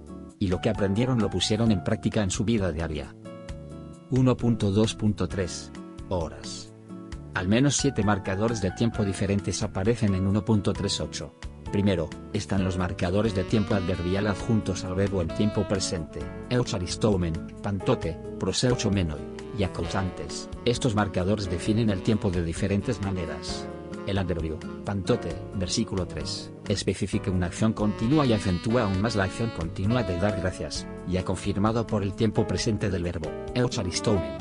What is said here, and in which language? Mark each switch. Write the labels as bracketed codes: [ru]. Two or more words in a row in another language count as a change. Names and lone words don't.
[es] Y lo que aprendieron lo pusieron en práctica en su vida diaria. 1.2.3 Horas. Al menos 7 marcadores de tiempo diferentes aparecen en 1.38. Primero, están los marcadores de tiempo adverbial adjuntos al verbo en tiempo presente, [el] εὐχαριστοῦμεν, πάντοτε, προσευχόμενοι, [es] y acousantes. Estos marcadores definen el tiempo de diferentes maneras. El adverbio, pantote, versículo 3, especifica una acción continua y acentúa aún más la acción continua de dar gracias, ya confirmado por el tiempo presente del verbo, eucharistoumen.